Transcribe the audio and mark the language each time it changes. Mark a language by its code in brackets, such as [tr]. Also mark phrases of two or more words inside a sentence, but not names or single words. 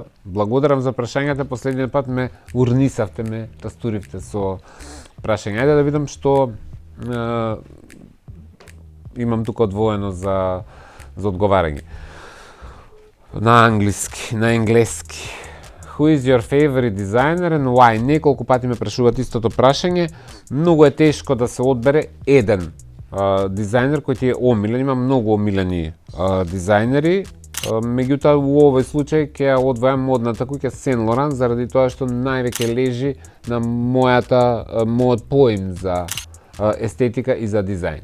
[mk] Благодарам за прашањата, последниот пат ме урнисавте, ме тастуривте со прашања. Ајде да видам што имам тука одвоено за одговарање. На англиски, на енглески. [en] Who is your favorite designer and why? [mk] Неколку пати ме прашуваат истото прашање. Многу е тешко да се одбере еден дизајнер кој ти е омилен. Има многу омилени дизајнери. Меѓутоа, во овој случај ќе ја одвојам модната куќа Сен Лоран, заради тоа што највеќе лежи на мојот поим за естетика и за дизајн.